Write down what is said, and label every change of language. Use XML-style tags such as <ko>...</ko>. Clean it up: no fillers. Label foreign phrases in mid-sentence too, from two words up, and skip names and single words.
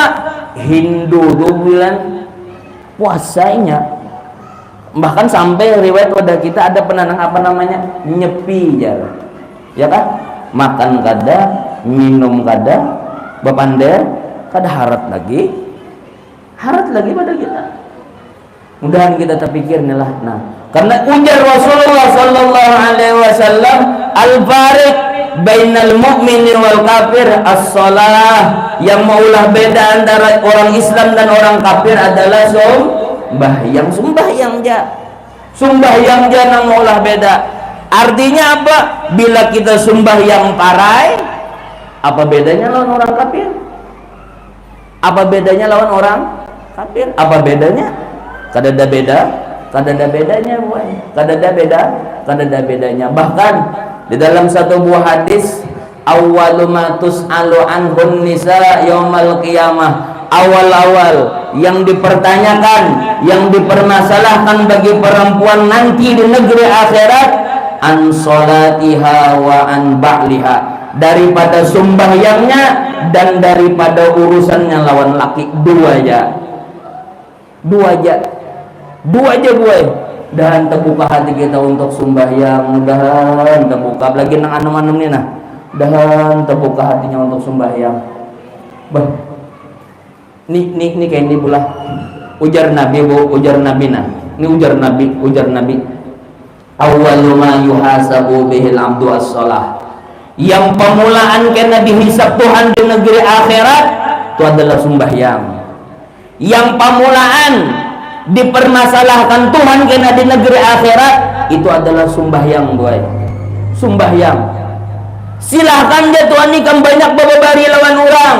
<bjn>Hindu tuh bulan puasanya, bahkan sampai riwayat pada kita ada penanang apa namanya nyepi ya kan, makan kada, minum kada, bepander kada, harat lagi pada kita. Mudahan kita terpikir nih lah. Nah, karena ujar</bjn> <ar>Rasulullah صلى الله عليه وسلم الفرق بين المؤمن والكافر الصلاة.</ar> <bjn>Yang maulah beda antara orang Islam dan orang kafir adalah sembahyang nang maulah beda. Artinya apa? Bila kita sembahyang parai, apa bedanya lawan orang kafir? Apa bedanya lawan orang kafir? Apa bedanya? Kada ada bedanya, boy. Kada ada bedanya. Bahkan di dalam satu buah hadis,</bjn> <ar>أول ما تسأل عنه النساء يوم القيامة.</ar> <bjn>Awal-awal yang dipertanyakan, yang dipermasalahkan bagi perempuan nanti di negeri akhirat,</bjn> <ar>عن صلاتها وعن بعلها,</ar> <bjn>daripada sembahyangnya dan daripada urusannya lawan laki. Dua aja boy. Dan terbuka hati kita untuk sembahyang, mudahan terbuka lagi nang anu-anu nih nah. Dan terbuka hatinya untuk sembahyang. Bah, ini kayak ini pula. Ujar Nabi bu, ujar Nabi nah. Ini ujar Nabi.</bjn> <ar>أول ما يحاسب به العبد الصلاة.</ar> <bjn>Yang pemulaan kena dihisab Tuhan di negeri akhirat itu adalah sembahyang. Yang pemulaan dipermasalahkan Tuhan kena di negeri akhirat itu adalah sembahyang boy. Sembahyang. Silahkan dia Tuhan ikam banyak bababari lawan orang.</bjn>